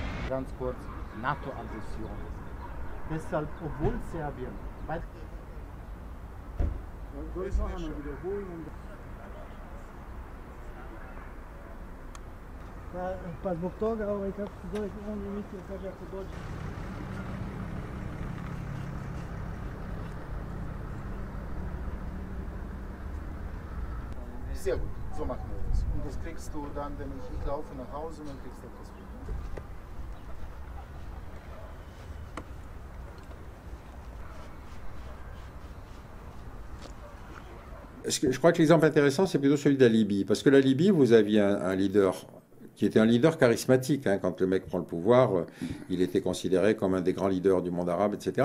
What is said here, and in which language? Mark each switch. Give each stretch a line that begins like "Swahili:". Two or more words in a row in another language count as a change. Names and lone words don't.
German: ganz kurz, NATO-Aggression. Deshalb, obwohl Serbien weit...
Serbian: Pa zbog toga, kako se zove, on je mislio, kaže, ako dođe...
German: Sehr gut, so machen wir das. Und das kriegst du dann, wenn ich laufe nach Hause, dann kriegst du das wieder.
French: Je crois que l'exemple intéressant, c'est plutôt celui de la Libye. Parce que la Libye, vous aviez un leader qui était un leader charismatique. Hein. Quand le mec prend le pouvoir, il était considéré comme un des grands leaders du monde arabe, etc.